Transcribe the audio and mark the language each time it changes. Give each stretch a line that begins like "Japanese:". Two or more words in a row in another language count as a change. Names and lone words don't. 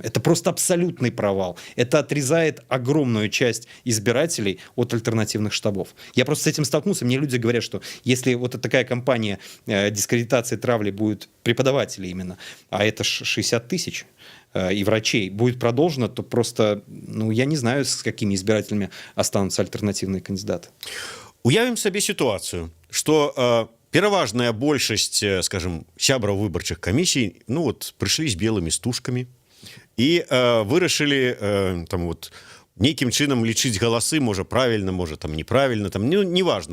Russian: Это просто абсолютный провал. Это отрезает огромную часть избирателей от альтернативных штабов. Я просто с этим столкнулся. Мне люди говорят, что если вот такая кампания дискредитации, травли будет преподавателей именно, а это 60 тысяч, и врачей будет продолжено, то просто, ну, я не знаю, с какими избирателями останутся альтернативные кандидаты.
Belarusian: Уявім сабе сітуацыю, што пераважная большасць, скажем, сябраў выбарчых камісій,
Russian: ну вот
Belarusian: прыйшлі з белымі стужкамі і вырашылі там вот нейкім чынам лічыць галасы, можа правільна, можа там неправільна, там неважно.